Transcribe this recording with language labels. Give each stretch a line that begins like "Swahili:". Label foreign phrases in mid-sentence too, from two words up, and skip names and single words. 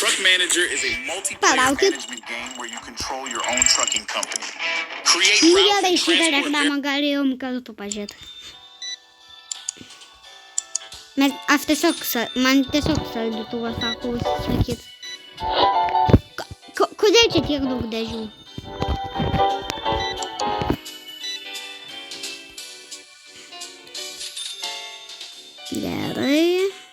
English: Manager is a multiplayer
Lithuanian: Palaukit.
English: management game where you control your own trucking company. Create
Lithuanian: Nu
English: routes
Lithuanian: gerai,
English: and
Lithuanian: šitą
English: transport
Lithuanian: reklamą galėjom kartu pažiūrėti. Man tiesiog saldytuvas sako užsisakyti. Kodėl čia tiek daug dėžių? Gerai.